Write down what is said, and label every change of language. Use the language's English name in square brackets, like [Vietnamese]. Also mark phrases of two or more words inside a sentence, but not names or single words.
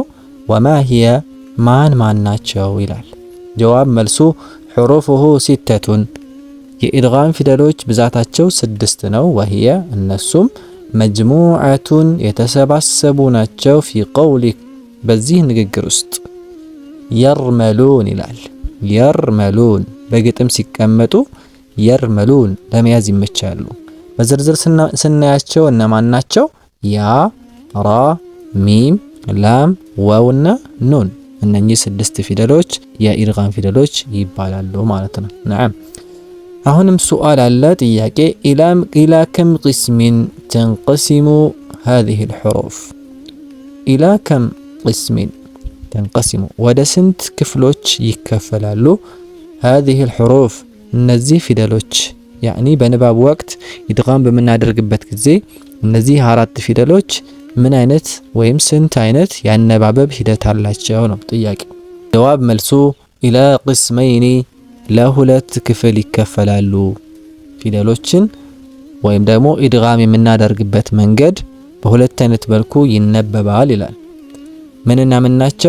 [Arabic] وما هي [Amharic] ማን ማን ናቸው ይላል። ጀዋብ መልሱ [Arabic] حروفه ستة [Amharic] የኢድጋም ፊደሎች ብዛታቸው 6 ነው። ወሂየ እነሱም መጅሙዐቱን የተሰባሰቡ ናቸው። [Arabic] في قولك [Amharic] በዚህ ንግግር ውስጥ የርመሉን ይላል። የርመሉን በግጥም ሲቀመጡ የርመሉን ለመያዝ ይመቻሉ። በዝርዝር ስናያቸው እነማን ናቸው? ያ፣ ራ፣ ሚም፣ ላም፣ ዋውና ኑን እነኚህ 6 ፊደሎች የኢድጋም ፊደሎች ይባላሉ ማለት ነው። ነዓም አሁንም ሱአል አለ ጥያቄ [Arabic] إلى كم قسم تنقسم هذه الحروف إلى كم قسم تنقسم [Amharic] ወደ ስንት ክፍሎች ይከፈላሉ? [Arabic] هذه الحروف [Amharic] እነዚህ ፊደሎች ያኒ በንባብ ወቅት ኢድጋም በምናደርግበት ጊዜ እነዚህ 4 ፊደሎች ምን አይነት ወይም ስንት አይነት ያነባበብ ሂደት አላቸው ነው ጥያቄው። ጀዋብ መልሱ [Arabic] إلى قسمين [Amharic] ለሁለት ክፍል ይከፈላሉ። ፊደሎችን ወይም ደግሞ ኢድጋም የምናደርግበት መንገድ በሁለት አይነት መልኩ ይነበባል ይላል። ምንና ምን ናቸው?